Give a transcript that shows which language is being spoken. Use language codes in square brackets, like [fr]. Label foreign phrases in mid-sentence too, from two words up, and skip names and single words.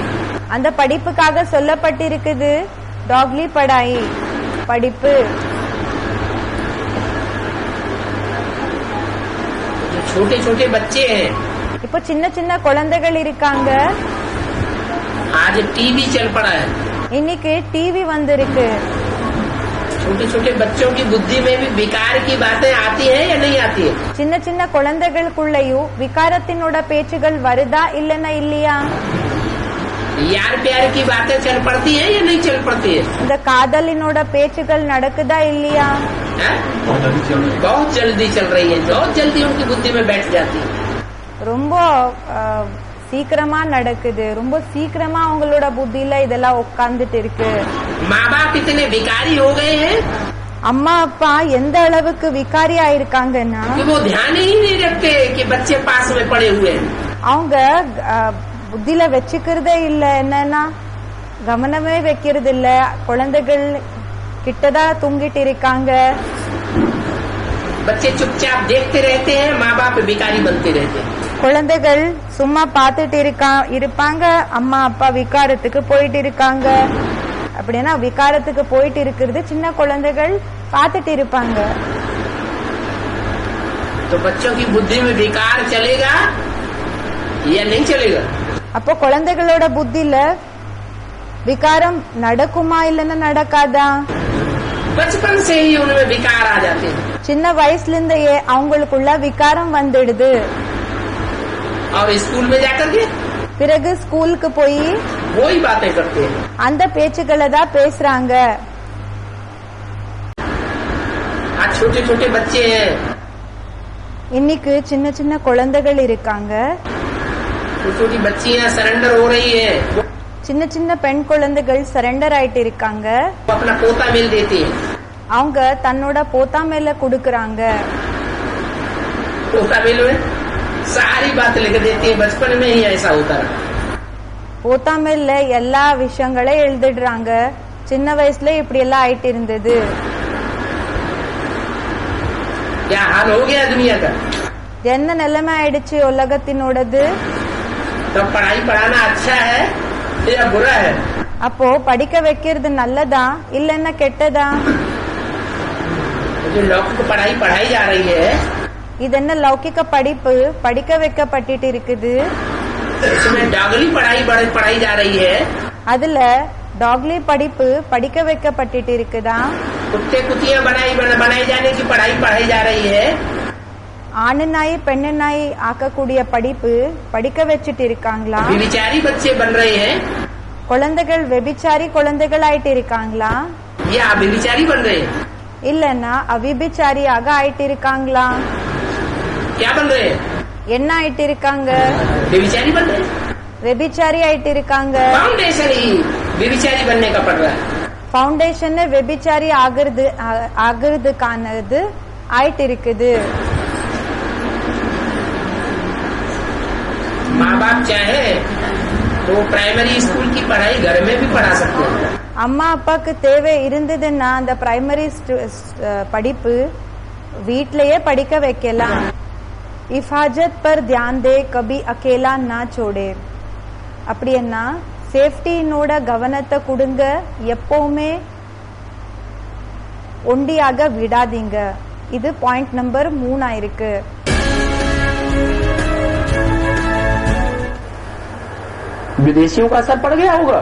[ta] அந்த படிப்புக்காக சொல்லப்பட்டிருக்குது டாக்லி படாய் படிப்பு. [hi] जो छोटे छोटे बच्चे हैं, [ta] இப்போ சின்ன சின்ன குழந்தைகள் இருக்காங்க. [hi] आज टीवी चल पड़ा है। [ta] இன்னைக்கு டிவி வந்திருக்கு. [hi] छोटे छोटे बच्चों की बुद्धि में भी विकार की बातें आती है या नहीं आती है? [ta] சின்ன சின்ன குழந்தைகளுக்குள்ளயும் விகாரத்தினோட பேச்சுகள் வருதா இல்லன்னா இல்லையா? [hi] यार प्यार की बातें चल पड़ती है या नहीं चल पड़ती है? [ta] இந்த காதலினோட பேச்சுகள் நடக்குதா இல்லையா? [hi] हैं? बहुत जल्दी चल रही है, बहुत जल्दी उनकी बुद्धि में बैठ जाती है। [ta] ரொம்ப சீக்கிரமா நடக்குது, ரொம்ப சீக்கிரமா அவங்களோட புத்தியில இதெல்லாம் உட்கார்ந்துட்டு இருக்கு. [hi] माँ बाप इतने विकारी हो गए हैं [ta] அம்மா அப்பா எந்த அளவுக்கு விகாரி ஆயிருக்காங்கன்னா [hi] कि वो ध्यान ही नहीं रखते कि बच्चे पास में पड़े हुए हैं। [ta] அவங்க புத்தியில வச்சுக்கிறதே இல்ல, என்னன்னா கவனமே வைக்கிறது இல்ல. குழந்தைகள் கிட்டதான் தூங்கிட்டு இருக்காங்க. [hi] बच्चे चुपचाप देखते रहते हैं, माँ बाप विकारी बनते रहते हैं। [ta] குழந்தைகள் சும்மா பார்த்துட்டு இருப்பாங்க, அம்மா அப்பா விகாரத்துக்கு போயிட்டு இருக்காங்க. அப்படின்னா விகாரத்துக்கு போயிட்டு இருக்கிறது சின்ன குழந்தைகள் பார்த்துட்டு இருப்பாங்க. [hi] तो बच्चों की बुद्धि में विकार चलेगा या नहीं चलेगा? [ta] அப்போ குழந்தைகளோட புத்தியில விகாரம் நடக்குமா இல்லன்னா நடக்காதா? [hi] बचपन से ही उनमें विकार आ जाते हैं [ta] சின்ன வயசுல இருந்தே அவங்களுக்குள்ள விகாரம் வந்துடுது. [hi] और स्कूल में जाकर के [ta] பிறகு ஸ்கூலுக்கு போய் [hi] वही बातें करते हैं। [ta] அந்த பேச்சுக்களை தான் பேசுறாங்க. [hi] आज छोटे छोटे बच्चे हैं, [ta] இன்னைக்கு சின்ன சின்ன குழந்தைகள் இருக்காங்க, [hi] छोटी छोटी बच्चियां सरेंडर हो रही है, वो [ta] சின்ன சின்ன பெண் குழந்தைகள் சரண்டர் ஆயிட்டு இருக்காங்க. [hi] अपना पोता मिल देती है। [ta] அவங்க தன்னோட போத்தா மேல குடுக்கறாங்க. [hi] पोता मिल में सारी बात लिख देती है। बचपन में ही ऐसा होता रहा। [ta] போத்தா மேல எல்லா விஷயங்களையும் எழுதிடுறாங்க. சின்ன வயசுல இப்படி எல்லாம் ஆயிட்டு இருந்தது. [hi] क्या हाल हो गया दुनिया का? [ta] என்ன நிலைமை ஆயிடுச்சு உலகத்தினோடது? [hi] तो पढ़ाई पढ़ाना अच्छा है या बुरा है? [ta] அப்போ படிக்க வைக்கிறது நல்லதா இல்லன்னா கெட்டதா? [hi] जो लौकिक पढ़ाई पढ़ाई जा रही है, [ta] இது என்ன லௌகிக படிப்பு படிக்க வைக்கப்பட்டிட்டு இருக்குது? [hi] इसमें डागली पढ़ाई पढ़ाई जा रही है। [ta] அதுல டாக்லி படிப்பு படிக்க வைக்கப்பட்டிட்டு இருக்குதா? [hi] कुत्ते कुतियां बनाई जाने की पढ़ाई जा रही है। [ta] ஆணு நாய் பெண்ணு நாய் ஆக்கக்கூடிய படிப்பு படிக்க வச்சிட்டு இருக்காங்களா? [hi] व्यभिचारी बच्चे बन रहे हैं [ta] குழந்தைகள் வெபிச்சாரி குழந்தைகள் ஆயிட்டு இருக்காங்களா? [hi] या व्यभिचारी बन रहे हैं? [ta] இல்லன்னா அவிபிச்சாரியாக ஆயிட்டு இருக்காங்களா? [hi] क्या बन रहे हैं? [ta] என்ன ஆயிட்டு இருக்காங்க? [hi] व्यभिचारी बन रहे हैं। [ta] வெபிச்சாரி ஆயிட்டு இருக்காங்க। [hi] फाउंडेशन ही व्यभिचारी बनने का पड़ रहा है। [ta] ஃபவுண்டேஷன் வெபிச்சாரி ஆகிறதுக்கானது ஆயிட்டு இருக்குது। [hi] माँ बाप चाहे तो [en] primary school [hi] की पढ़ाई घर में भी पढ़ा सकते हैं। [ta] அம்மா அப்பாக்கு தேவை இருந்ததுன்னா அந்த பிரைமரி படிப்பு வீட்லயே படிக்க வைக்கலாம்। [hi] हिफाजत पर ध्यान दे कभी अकेला ना छोड़े [ta] அப்படின்னா சேஃப்டினோட கவனத்தை கொடுங்க, எப்பவுமே ஒண்டியாக விடாதீங்க। இது [en] point number [ta] 3 ஆயிருக்கு। [hi] विदेशियों का असर पड़ गया होगा